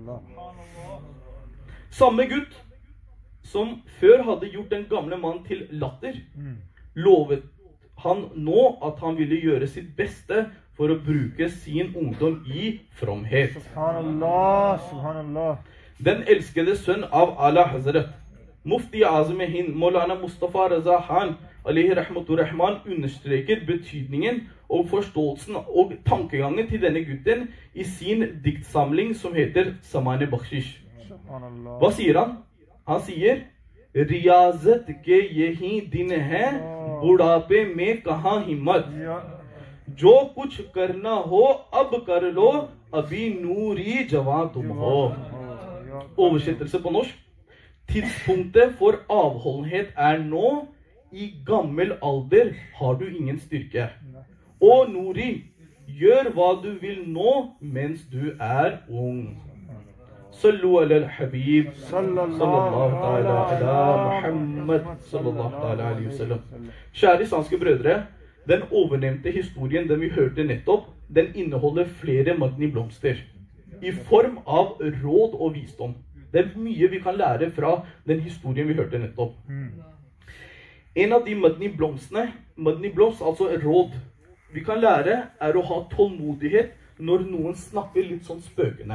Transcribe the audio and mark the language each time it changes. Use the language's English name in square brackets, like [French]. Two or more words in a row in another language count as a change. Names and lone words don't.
[Norwegian] Samme gutt som før hadde gjort den gamle mann til latter, lovet han nå at han ville gjøre sitt beste for å bruke sin ungdom i fromhet. [Arabic] سبحان الله، سبحان الله. [Norwegian] Den elskede sønn av Ala Hazret, Mufti Azam Hind, Maulana Mustafa Raza Khan, [Arabic] عليه رحمة الرحمن, [Norwegian] understreker betydningen og forståelsen og tankegangen til denne gutten i sin diktsamling som heter Samane Bakshish. Hva sier han? Han sier, [Urdu] ریاضت کے یہی دن ہے، بڑھاپے میں کہاں ہمت. جو کچھ کرنا ہو، اب کر لو، ابھی نوری جواں تم ہو. [Norwegian] Oversettelse på norsk. Tidspunktet for avholdenhet er nå. I gammel alder har du ingen styrke. Og Nuri, gjør hva du vil nå mens du er ung. [Arabic] صلوا على الحبيب، صلى الله تعالى على محمد، صلى الله تعالى عليه وسلم. [Norwegian] Kjære islamske brødre, den overnevnte historien den vi hørte nettopp, den inneholder flere madni blomster i form av råd og visdom. Det er mye vi kan lære fra den historien vi hørte nettopp. En av de madni blomst, altså råd, vi kan lære er å ha tålmodighet når noen snakker litt sånn spøkende.